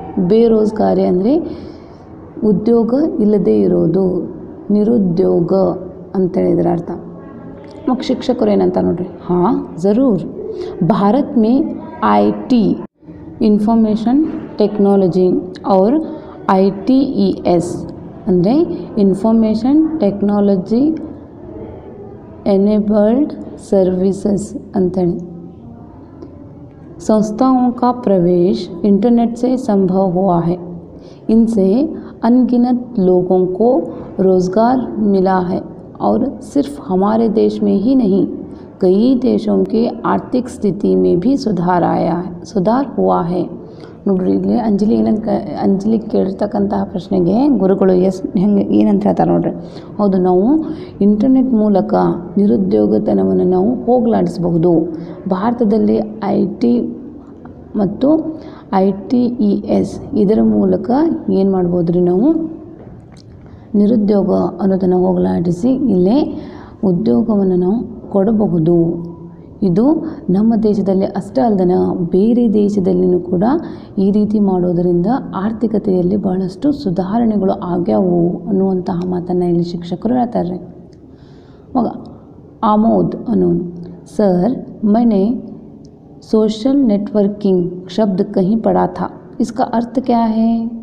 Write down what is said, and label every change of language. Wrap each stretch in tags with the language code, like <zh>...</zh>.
<kn>ಬೇರೋಜ್ಗಾರಿ ಅಂದರೆ ಉದ್ಯೋಗ ಇಲ್ಲದೇ ಇರೋದು, ನಿರುದ್ಯೋಗ ಅಂತೇಳಿದ್ರ ಅರ್ಥ. मग शिक्षकರು ಏನಂತ ನೋಡ್ರಿ,</kn> <hi>हाँ ज़रूर, भारत में IT इंफॉर्मेशन टेक्नोलॉजी और ITES ಅಂದರೆ इंफॉर्मेशन टेक्नोलॉजी एनेबल्ड सर्विसेज अंतೇಳಿ संस्थाओं का प्रवेश इंटरनेट से संभव हुआ है। इनसे अनगिनत लोगों को रोज़गार मिला है और सिर्फ हमारे देश में ही नहीं, कई देशों के आर्थिक स्थिति में भी सुधार हुआ है.</hi> <kn>ನೋಡ್ರಿ, ಇಲ್ಲಿ ಅಂಜಲಿ ಕೇಳಿರ್ತಕ್ಕಂತಹ ಪ್ರಶ್ನೆಗೆ ಗುರುಗಳು ಏನಂತ ಹೇಳ್ತಾರೆ ನೋಡ್ರಿ, ಹೌದು, ನಾವು ಇಂಟರ್ನೆಟ್ ಮೂಲಕ ನಿರುದ್ಯೋಗತನವನ್ನು ನಾವು ಹೋಗಲಾಡಿಸಬಹುದು. ಭಾರತದಲ್ಲಿ IT ಮತ್ತು ITES ಇದರ ಮೂಲಕ ಏನು ಮಾಡ್ಬೋದು ರೀ, ನಾವು ನಿರುದ್ಯೋಗ ಅನ್ನೋದನ್ನು ಹೋಗಲಾಡಿಸಿ ಇಲ್ಲೇ ಉದ್ಯೋಗವನ್ನು ನಾವು ಕೊಡಬಹುದು. ಇದು ನಮ್ಮ ದೇಶದಲ್ಲಿ ಅಷ್ಟೇ ಅಲ್ಲದೆ ಬೇರೆ ದೇಶದಲ್ಲಿಯೂ ಕೂಡ ಈ ರೀತಿ ಮಾಡೋದರಿಂದ ಆರ್ಥಿಕತೆಯಲ್ಲಿ ಬಹಳಷ್ಟು ಸುಧಾರಣೆಗಳು ಆಗ್ಯಾವು ಅನ್ನುವಂತಹ ಮಾತನ್ನು ಇಲ್ಲಿ ಶಿಕ್ಷಕರು ಹೇಳ್ತಾರೆ. ಮಗ ಆಮೋದ್ ಅನ್ನೋನು, ಸರ್</kn> <hi>मैंने सोशल नेटवर्किंग शब्द कहीं पढ़ा था, इसका अर्थ क्या है?</hi>